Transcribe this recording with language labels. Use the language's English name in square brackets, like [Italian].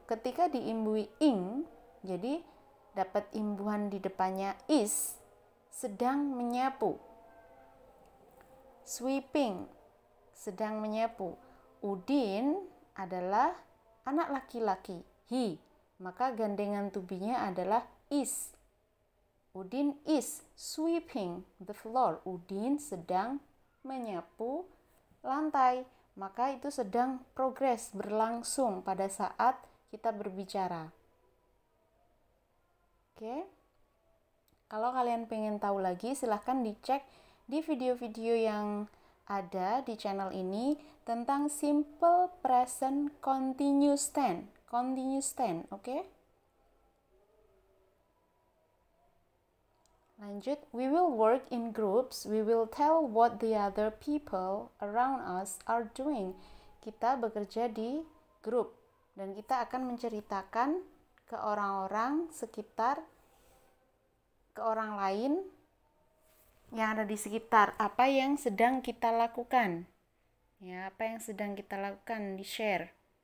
[Indonesian] Ketika diimbui ing, jadi dapat imbuhan di depannya is, sedang menyapu. Sweeping, sedang menyapu. Udin adalah anak laki-laki, he, maka gandengan to be-nya adalah is. [English] Udin is sweeping the floor. [Indonesian] Udin sedang menyapu lantai. Maka itu sedang progres, berlangsung pada saat kita berbicara. Oke. Kalau kalian pengen tahu lagi, silahkan dicek di video-video yang ada di channel ini tentang simple present continuous tense. Oke? [English] Lanjut, we will work in groups, we will tell what the other people around us are doing. [Indonesian] Kita bekerja di grup dan kita akan menceritakan ke orang-orang sekitar, ke orang lain yang ada di sekitar, apa yang sedang kita lakukan. Ya, apa yang sedang kita lakukan, di-share.